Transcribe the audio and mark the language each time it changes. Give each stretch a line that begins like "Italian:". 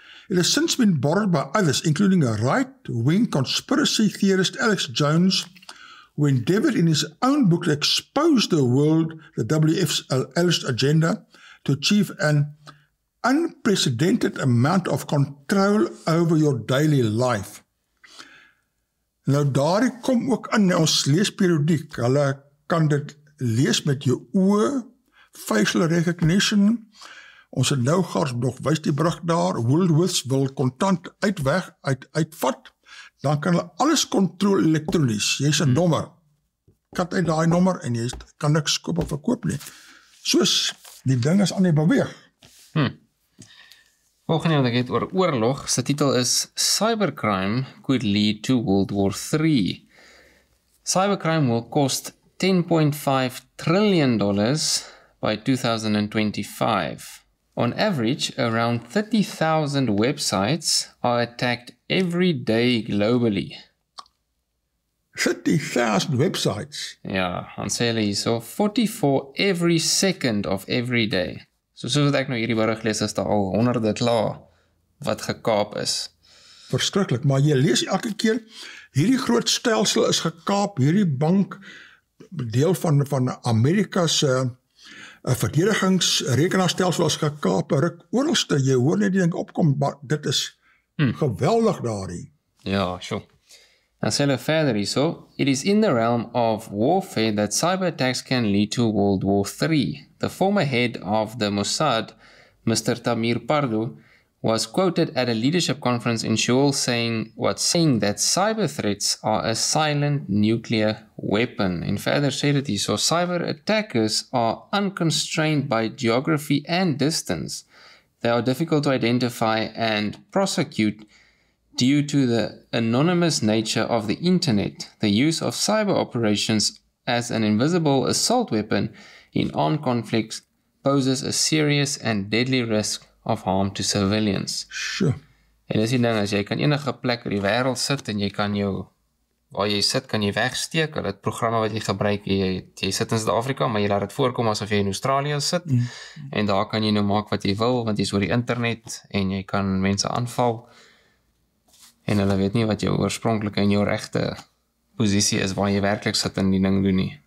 English: It has since been borrowed by others, including a right-wing conspiracy theorist Alex Jones, who endeavored in his own book to expose the world, the WF's alleged agenda, to achieve an unprecedented amount of control over your daily life.
Afrikaans: Nou daar kom ook in, ons lees periodiek, hulle kan dit lees met jou oë, facial recognition, ons het nou gars nog wys die brug daar, Woolworths wil kontant uitvat, dan kan hulle alles kontrol elektronies, jy is 'n nommer, kat uit daai nommer en jy kan niks koop of verkoop nie, soos die ding is aan die beweeg. Volgende wat ek het oor oorlog, sy titel is
English: Cybercrime could lead to World War III. Cybercrime will cost $10.5 trillion by 2025. On average, around 30,000 websites are attacked every day globally. 30,000 websites?
Afrikaans: Ja, dan sê hulle hierso,
English: 44 every second of every day.
Afrikaans: So soos wat ek nou hierdie berig lees, is daar al honderde klaar wat gekaap is. Verskriklik, maar jy lees elke keer, hierdie groot stelsel is gekaap, hierdie bank, deel van Amerika's verdedigingsrekenaarstelsel is gekaap, ruk oorlste, jy hoor net die ding opkom, maar dit is geweldig daarin. Ja, sure. Dan sê hulle verder hierso,
English: it is in the realm of warfare that cyber attacks can lead to World War III. The former head of the Mossad, Mr. Tamir Pardo, was quoted at a leadership conference in Seoul saying that cyber threats are a silent nuclear weapon.
Afrikaans: En verder sê dit hierso,
English: cyber attackers are unconstrained by geography and distance. They are difficult to identify and prosecute due to the anonymous nature of the internet. The use of cyber operations as an invisible assault weapon in armed conflicts poses a serious and deadly risk of harm to civilians. Sure.
Afrikaans: En dis die ding, as jy kan enige plek in die wêreld sit en jy kan waar jy sit, kan jy wegsteek, hulle het programme wat jy gebruik, jy sit in Suid-Afrika, maar jy laat dit voorkom asof jy in Australië sit, en daar kan jy nou maak wat jy wil, want jy is oor die internet, en jy kan mense aanval, en hulle weet nie wat jou oorspronklike en jou regte posisie is, waar jy werklik sit en die ding doen nie.